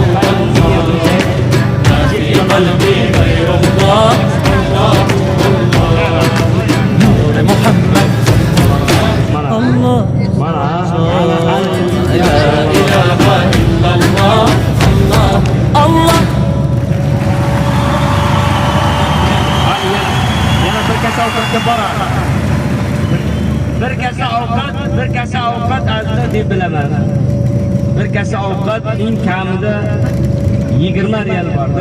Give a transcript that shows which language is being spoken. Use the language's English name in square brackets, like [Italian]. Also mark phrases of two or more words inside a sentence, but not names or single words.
[Arabic] ما في قلبي غير الله الله نور محمد الله لا إله إلا الله الله الله [Uzbek] bir kasa ovqat azda deb bilaman. Bir kasa ovqat eng kamida 20 riyal borda.